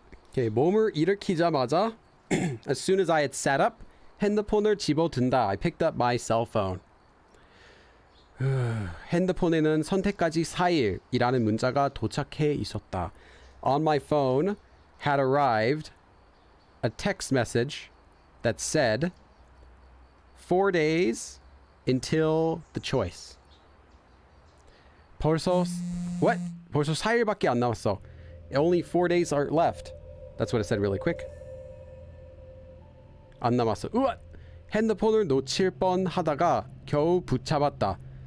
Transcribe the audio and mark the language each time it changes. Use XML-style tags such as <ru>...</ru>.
<en>Okay,</en> <ko>몸을 일으키자마자</ko> <en>as soon as I had sat up,</en> <ko>핸드폰을 집어든다.</ko> <en>I picked up my cell phone.</en> <ko>핸드폰에는 선택까지 4일이라는 문자가 도착해 있었다.</ko> <en>On my phone had arrived a text message that said 4 days until the choice.</en> <ko>벌써 4일밖에 안 남았어.</ko> <en>Only 4 days are left. That's what it said really quick.</en> <ko>안 남았어. 우와! 핸드폰을 놓칠 뻔 하다가 겨우 붙잡았다.</ko>